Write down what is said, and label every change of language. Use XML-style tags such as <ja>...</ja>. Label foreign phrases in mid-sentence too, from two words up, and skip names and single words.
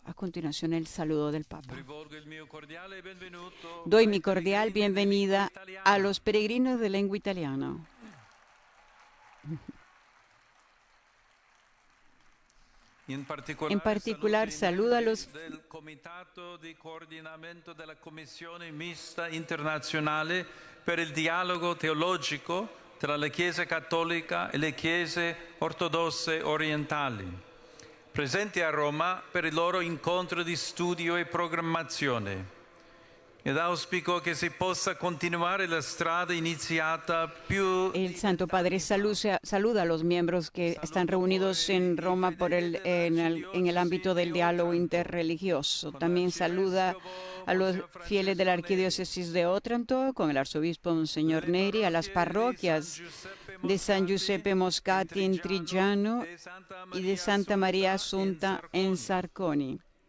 <es>A continuación, el saludo del Papa. Doy mi cordial bienvenida a los peregrinos de lengua italiana. En particular, saludo a los</es> <it>del Comitato di Coordinamento della Commissione Mista Internazionale per il Dialogo Teologico tra la Chiesa Cattolica e le Chiese Ortodosse Orientali, presenti a Roma per il loro incontro di studio e programmazione. Ed auspico che si possa continuare la strada iniziata più.</it> <es>El Santo Padre saluda a los miembros que están reunidos en Roma en el ámbito del diálogo interreligioso. También saluda a los fieles de la Arquidiócesis de Otranto, con el arzobispo Monseñor Neri, a las parroquias de San Giuseppe Moscati en Triggiano y de Santa María Asunta en Sarconi.</es>